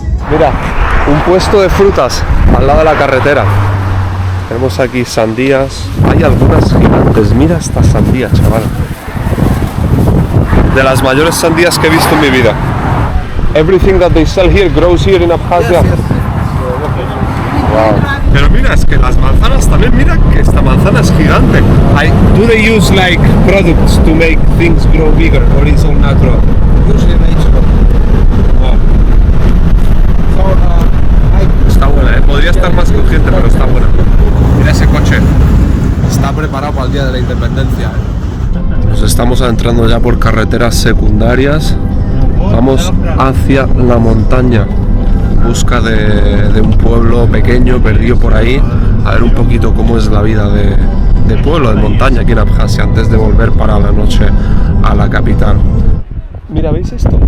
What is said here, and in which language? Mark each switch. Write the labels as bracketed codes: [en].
[es] Mira, un puesto de frutas al lado de la carretera. Tenemos aquí sandías. Hay algunas gigantes. Mira esta sandía, chaval. De las mayores sandías que he visto en mi vida. [en] Everything that they sell here grows here in Abjasia. Yes. Wow. [es] Pero mira, es que las manzanas también, mira que esta manzana es gigante. [en] Do they use like products to make things grow bigger, or is all natural? Usually natural. Wow. [es] Está buena, podría estar más crujiente, pero está buena. Mira ese coche. Está preparado para el día de la independencia. Nos estamos adentrando ya por carreteras secundarias. Vamos hacia la montaña en busca de un pueblo pequeño perdido por ahí, a ver un poquito cómo es la vida de pueblo, de montaña aquí en Abjasia, antes de volver para la noche a la capital. Mira, ¿veis esto?